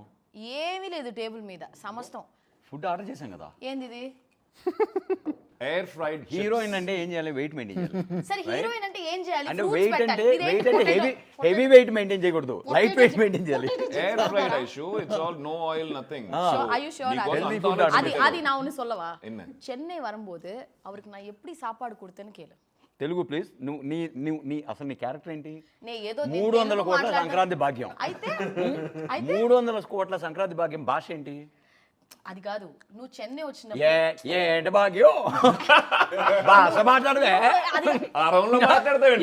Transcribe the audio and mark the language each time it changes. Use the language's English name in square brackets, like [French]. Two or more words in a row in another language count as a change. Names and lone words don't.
[Telugu] ఏమీ లేదు టేబుల్ మీద సమస్తం. [English] food order [Telugu] చేశాం కదా. ఏంది ఇది? [English] air fried [Telugu] హీరోయిన్ అంటే ఏం చేయాలి? [English] weight maintain [Telugu] చేయాలి. సరే హీరోయిన్ అంటే ఏం చేయాలి? అంటే [English] Fruits [Telugu] వెయిట్ పెట్టాలి. అంటే ఇదేంటి [English] heavy weight maintain [Telugu] చేయకూడదు, [English] light weight maintain [Telugu] చేయాలి. [English] air fried Aishu it's all no oil nothing. Are you sure? healthy food [Tamil] அது நான் ஒன்னு சொல்லவா? என்ன? சென்னை வரும்போது அவருக்கு நான் எப்படி சாப்பாடு கொடுத்தேன்னு கேளு. [Telugu] తెలుగు ప్లీజ్. నువ్వు నీ అసలు నీ క్యారెక్టర్ ఏంటి? నే ఏదో 300 కోట్ల సంక్రాంతి భాగ్యం. అయితే 300 కోట్ల సంక్రాంతి భాగ్యం భాష ఏంటి? అది కాదు, నువ్వు చెన్నై వచ్చినప్పుడు ఏంటి భాగ్యం భాష మాట్లాడవే. ఆ రౌండ్ లో మాట్లాడతావు